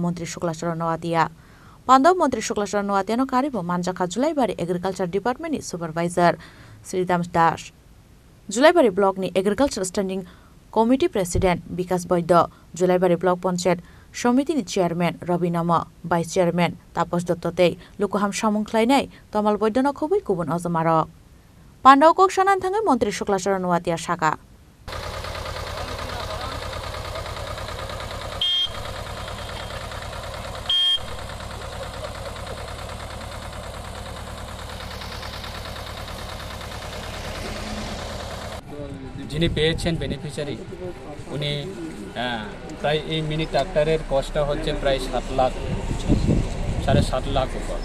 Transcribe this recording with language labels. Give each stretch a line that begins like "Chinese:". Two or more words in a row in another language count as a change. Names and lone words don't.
Kok Borok: Montri Shuklachara Nuatia Pandaw Montri Shuklachara Nuatia no Karibo Manjaka July bari Agriculture Department ni Supervisor Sridam Dash July bari Block ni Agriculture Standing Committee President Bikas Boydo July bari Block Panchayat Somiti ni Chairman Rabi Nama
English: Vice Chairman
Kok Borok: Tapos Dottote Lukuham Shamung Kleine Tomal Boydo no Khubui Kubun Ozamarok Pandaw Kok Shanan Thangai Montri Shuklachara Nuatia Shaka
Bangla: যিনি পেয়েছেন বেনিফিশিয়ারি উনি প্রায় এই মিনি ট্রাক্টরের কস্টটা হচ্ছে প্রায় 7 লাখ 7.5 লাখ উপর